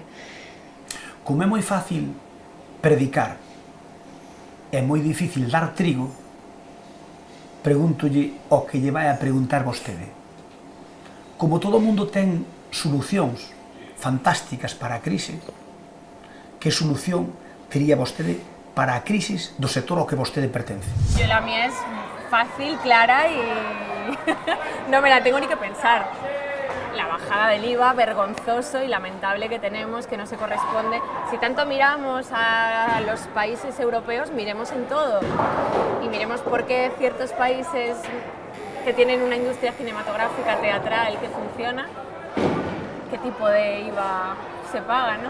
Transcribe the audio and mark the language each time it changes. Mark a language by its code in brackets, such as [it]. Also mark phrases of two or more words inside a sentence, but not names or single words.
[gl] Como é moi fácil predicar, é moi difícil dar trigo, pregúntolle o que lle vai a preguntar vostede. Como todo o mundo ten solucións fantásticas para a crise, que solución tería vostede para a crisis do sector ao que vostede pertence? [es] La mía es fácil, clara y no me la tengo ni que pensar. La bajada del IVA, vergonzoso y lamentable que tenemos, que no se corresponde. Si tanto miramos a los países europeos, miremos en todo. Y miremos por qué ciertos países que tienen una industria cinematográfica, teatral, que funciona, qué tipo de IVA se paga, ¿no?